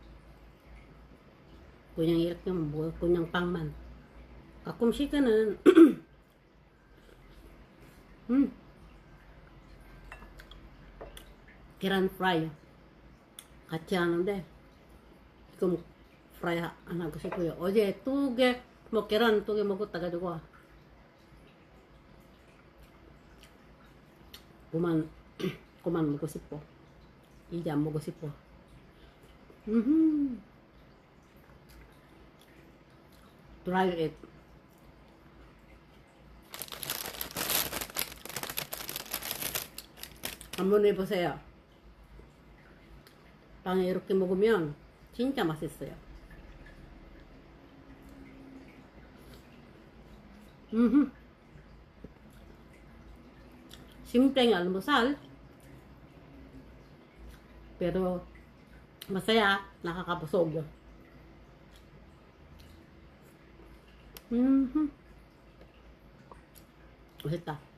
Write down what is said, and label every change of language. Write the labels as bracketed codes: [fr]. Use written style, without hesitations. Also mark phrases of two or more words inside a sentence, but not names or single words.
[ko] 그냥 이렇게 뭐 그냥 빵만 가끔씩은 계란 프라이 같이 하는데 지금 프라이 안 하고 싶어요. 어제 2개 뭐 계란 2개 먹었다 가지고 그만 그만 먹고 싶어. 이제 안 먹고 싶어. [en] Try it. [ko] 한번 해보세요. 빵에 이렇게 먹으면 진짜 맛있어요. [tl] Simpleng almusal, pero masaya, nakakabusog. Masita.